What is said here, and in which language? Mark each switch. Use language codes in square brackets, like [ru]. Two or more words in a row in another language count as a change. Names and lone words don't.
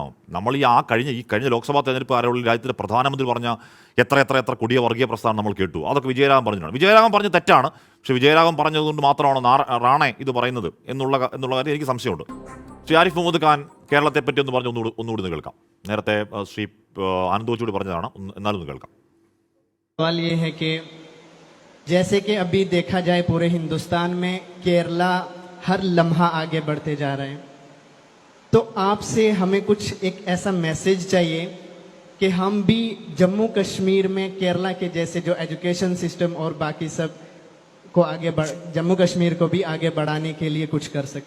[ml] നമ്മൾ ഈ കഴിഞ്ഞ ലോക്സഭാ തെരഞ്ഞെടുപ്പ് കാലയളവിൽ രാജ്യത്തിന്റെ പ്രധാനമന്ത്രി പറഞ്ഞ എത്ര കൊടിയ വർഗീയ പ്രസ്ഥാനം നമ്മൾ കേട്ടു. അതൊക്കെ വിജയരാഘവൻ പറഞ്ഞിട്ടാണ്. വിജയരാഘവൻ പറഞ്ഞത് തെറ്റാണ്, പക്ഷേ വിജയരാഘവൻ പറഞ്ഞതുകൊണ്ട് മാത്രമാണോ റാണെ ഇത് പറയുന്നത് എന്നുള്ള കാര്യം എനിക്ക് സംശയമുണ്ട്. ശ്രീ ആരിഫ് മുഹമ്മദ് ഖാൻ കേരളത്തെ പറ്റി ഒന്ന് പറഞ്ഞ് ഒന്നുകൂടി കേൾക്കാം. നേരത്തെ ശ്രീ ആനന്ദ് കൊച്ചൂടി പറഞ്ഞതാണ്, എന്നാലും ഒന്ന് കേൾക്കാം. [hi] सवाल ये है कि जैसे कि अभी देखा जाए पूरे हिंदुस्तान में केरला हर लम्हा आगे बढ़ते जा रहे हैं, तो आपसे हमें कुछ एक ऐसा मैसेज चाहिए कि हम भी जम्मू कश्मीर में केरला के जैसे जो [en] education system [hi] और बाकी सब को जम्मू कश्मीर को भी आगे बढ़ाने के लिए कुछ कर सकें.